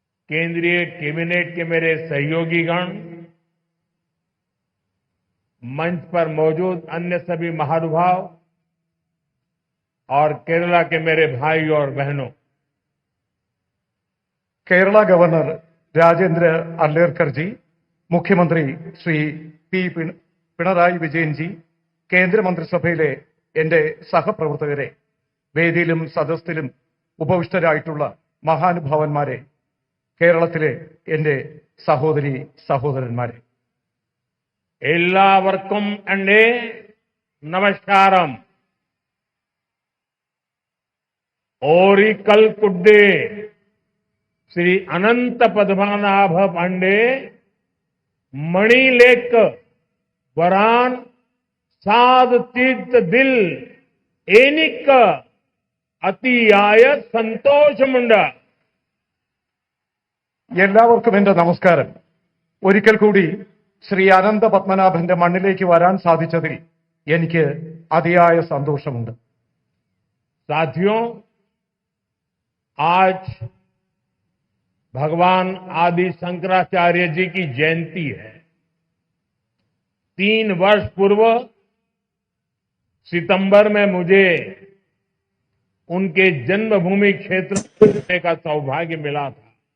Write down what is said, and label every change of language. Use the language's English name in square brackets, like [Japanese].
[Hindi] केंद्रीय कैबिनेट के मेरे सहयोगीगण, मंच पर मौजूद अन्य सभी महानुभाव और केरला के मेरे भाई और बहनों, [Malayalam] കേരള ഗവർണർ രാജേന്ദ്ര അർലേക്കർ ജി, മുഖ്യമന്ത്രി ശ്രീ പി പിണറായി വിജയൻ ജി, കേന്ദ്രമന്ത്രിസഭയിലെ എന്റെ സഹപ്രവർത്തകരെ, വേദിയിലും സദസ്സിലും ഉപവിഷ്ടരായിട്ടുള്ള മഹാനുഭാവന്മാരെ, കേരളത്തിലെ എന്റെ സഹോദരി സഹോദരന്മാരെ, എല്ലാവർക്കും എന്റെ നമസ്കാരം. ओरिकल कुड्डे श्री अनंत पद्मनाभ पांडे मणिलेक वरान साध तीर्थ दिल एनिक अतियाय സന്തോഷമുണ്ട്. എല്ലാവർക്കും എന്റെ നമസ്കാരം. ഒരിക്കൽ കൂടി ശ്രീ അനന്ത പത്മനാഭന്റെ മണ്ണിലേക്ക് വരാൻ സാധിച്ചതിൽ എനിക്ക് അതിയായ സന്തോഷമുണ്ട്. [Hindi] साथियों, आज भगवान आदि शंकराचार्य जी की जयंती है. 3 वर्ष पूर्व सितंबर में मुझे उनके जन्मभूमि क्षेत्र में का सौभाग्य मिला था.